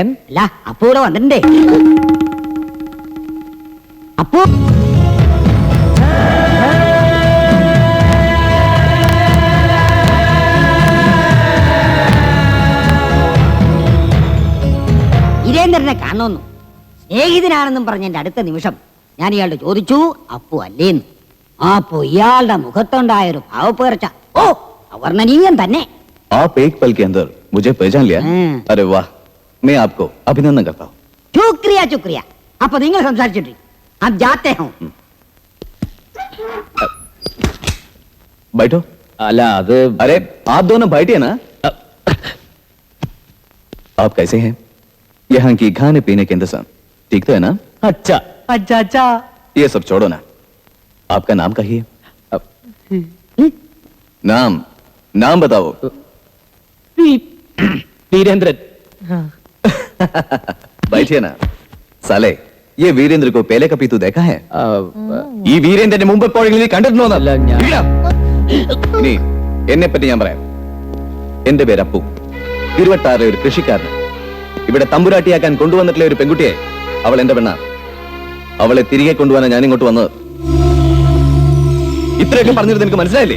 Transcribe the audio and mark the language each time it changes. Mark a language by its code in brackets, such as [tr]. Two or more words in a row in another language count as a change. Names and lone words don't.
[ml] അല്ല, അപ്പു ഇവിടെ വന്നിട്ടുണ്ടേ. അപ്പു വീരേന്ദ്രനെ കാണുന്നു. സ്നേഹിതനാണെന്നും പറഞ്ഞ എന്റെ അടുത്ത നിമിഷം ഞാൻ ഇയാളുടെ ചോദിച്ചു, അപ്പു അല്ലേന്ന്. അപ്പോ ഇയാളുടെ മുഖത്തുണ്ടായൊരു ഭാവപ്പേർച്ച അവർണ്ണനീയം തന്നെ. [hi] आप एक पल के अंदर मुझे पहचान लिया? अरे वाह, मैं आपको अभिनंदन करता हूँ. शुक्रिया शुक्रिया. [ml] അപ്പൊ നിങ്ങൾ സംസാരിച്ചിട്ട് [hi] अब जाते हैं. बैठो. [ml] അല്ല, അത് [hi] अरे आप दोनों बैठिए ना. आप कैसे हैं? यहाँ की खाने पीने के इंतजाम ठीक तो है ना? അച്ഛാ. अच्छा अच्छा. ये सब छोड़ो ना, आपका नाम कहिए. नाम नाम बताओ. [ml] വീരേന്ദ്രൻ. [hi] बैठिए ना. साले, ये वीरेंद्र को पहले कभी तू देखा है? [ml] ഈ വീരേന്ദ്രന്റെ മുമ്പ് എപ്പോഴെങ്കിലും നീ കണ്ടിട്ടുണ്ടോ? ഇനി എന്നെ പറ്റി ഞാൻ പറയാം. എന്റെ പേര് അപ്പു. തിരുവട്ടാറിലെ ഒരു കൃഷിക്കാരൻ. ഇവിടെ തമ്പുരാട്ടിയാക്കാൻ കൊണ്ടുവന്നിട്ടുള്ള ഒരു പെൺകുട്ടിയെ, അവൾ എന്റെ പെണ്ണ. അവളെ തിരികെ കൊണ്ടുപോകാനാണ് ഞാൻ ഇങ്ങോട്ട് വന്നത്. ഇത്രയൊക്കെ പറഞ്ഞിട്ട് നിനക്ക് മനസ്സിലായില്ലേ?